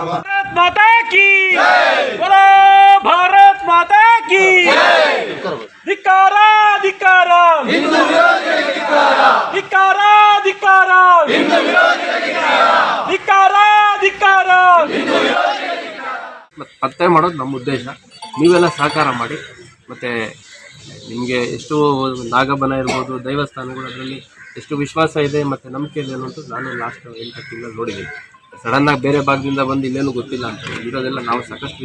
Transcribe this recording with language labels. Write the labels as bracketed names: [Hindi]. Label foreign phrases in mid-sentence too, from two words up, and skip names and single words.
[Hindi] भारत माता की बोलो, भारत माता की धिक्कार धिक्कार हिंदू विरोधी धिक्कार धिक्कार धिक्कार हिंदू विरोधी धिक्कार धिक्कार [Kannada] ಪತ್ತೆ ಮಾಡೋದು ನಮ್ಮ ಉದ್ದೇಶ. ನೀವೆಲ್ಲ ಸಹಕಾರ ಮಾಡಿ. ಮತ್ತು ನಿಮಗೆ ಎಷ್ಟು ನಾಗಬನ ಇರ್ಬೋದು, ದೇವಸ್ಥಾನಗಳು ಅದರಲ್ಲಿ ಎಷ್ಟು ವಿಶ್ವಾಸ ಇದೆ ಮತ್ತು ನಂಬಿಕೆ ಇದೆ ಅನ್ನೋದು ನಾನು ಲಾಸ್ಟ್ 8 ತಿಂಗಳು ನೋಡಿದ್ದೀನಿ. ಸಡನ್ನಾಗಿ ಬೇರೆ ಭಾಗದಿಂದ ಬಂದು ಇಲ್ಲೇನು ಗೊತ್ತಿಲ್ಲ ಅಂತ ಇರೋದೆಲ್ಲ ನಾವು ಸಾಕಷ್ಟು